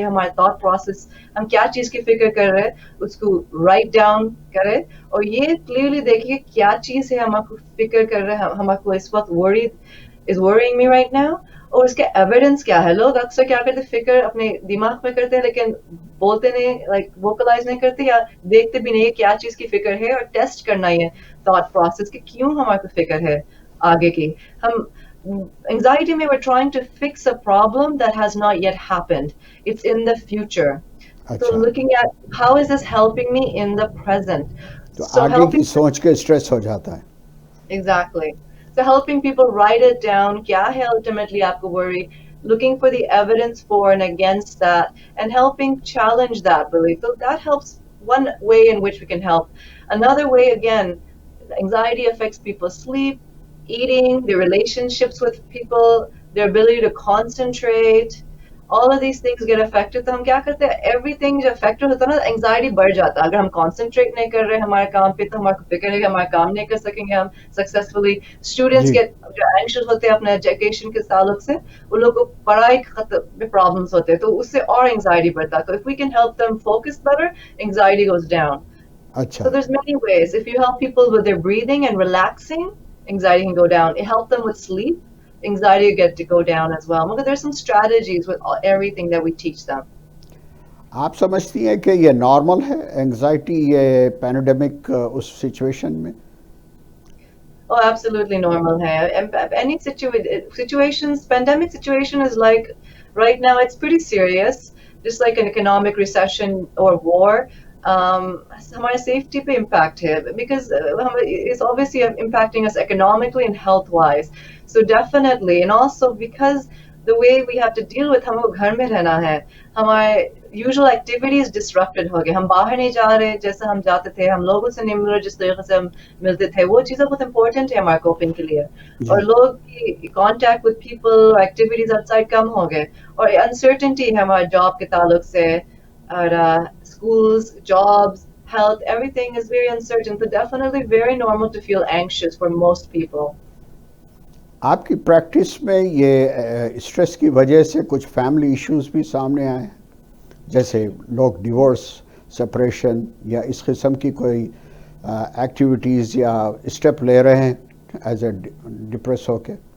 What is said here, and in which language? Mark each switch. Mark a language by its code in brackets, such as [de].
[hi] हमारे thought process, हम क्या चीज की फिक्र कर रहे हैं उसको राइट डाउन करें और ये क्लियरली देखिए क्या चीज है हमको फिक्र कर रहे हैं, हमको इस वक्त [en] worrying me right now, [hi] और उसके एविडेंस क्या है. लोग अक्सर क्या करते, फिक्र अपने दिमाग में करते हैं लेकिन बोलते नहीं, लाइक वोकलाइज नहीं करते या देखते भी नहीं क्या चीज की फिक्र है, और टेस्ट करना है थॉट प्रोसेस कि क्यों हमारे फिक्र है आगे की. [en] हम anxiety में we're trying to fix a problem that has not yet happened. It's in the future. So looking at how is this helping me in the present. [hi] तो [en] So [hi] आगे [en] helping [hi] की सोच के स्ट्रेस हो जाता है. [en] exactly. So helping people write it down, [hi] क्या है ultimately आपको worry, [en] looking for the evidence for and against that, and helping challenge that belief. So that helps, one way in which we can help. Another way, again, anxiety affects people's sleep, eating, their relationships with people, their ability to concentrate. All of these things get affected. [hi] तो हम क्या करते हैं, everything जो affected होता है ना, anxiety बढ़ जाता है. अगर हम concentrate नहीं कर रहे हमारे काम पे, तो हमारे फिक्र है कि हमारा काम नहीं कर सकेंगे हम successfully. [en] Students [hi] जी. get जो anxious होते हैं अपने education के ताल्लुक से, वो लोग को पढ़ाई में problems होते हैं, तो उससे और anxiety बढ़ता है. तो [en] if we can help them focus better, anxiety goes down. [hi] अच्छा. [en] So there's many ways. If you help people with their breathing and relaxing, anxiety can go down. You help them with sleep, anxiety will get to go down as well. But there's some strategies with everything that we teach them. [hi] आप समझती हैं कि ये normal है anxiety ये pandemic उस situation में? [en] Oh, absolutely normal hai. And any situations, pandemic situation is like, right now it's pretty serious, just like an economic recession or war. [hi] हमारे सेफ्टी पे इम्पैक्ट है, [en] because it's obviously impacting us economically and health wise. So definitely, and also because the way we have to deal with [hi] हमको घर में रहना है, हमारे usual activities disrupted हो गए, हम बाहर नहीं जा रहे जैसे हम जाते थे, हम लोगों से नहीं मिल रहे जिस तरीके से हम मिलते थे, वो चीज़ें बहुत important है हमारे coping के लिए, और जी लोग की [en] contact with people activities outside कम हो गए, और uncertainty है हमारे job के ताल्लुक से, और schools, jobs, health, everything is very uncertain, so definitely very normal to feel anxious for most people. [hi] आपकी प्रैक्टिस में ये स्ट्रेस की वजह से कुछ फैमिली इश्यूज भी सामने आए हैं, जैसे लोग डिवोर्स, सेपरेशन या इस किस्म की कोई एक्टिविटीज़ या स्टेप ले रहे हैं [en] as a depress [hi] होके?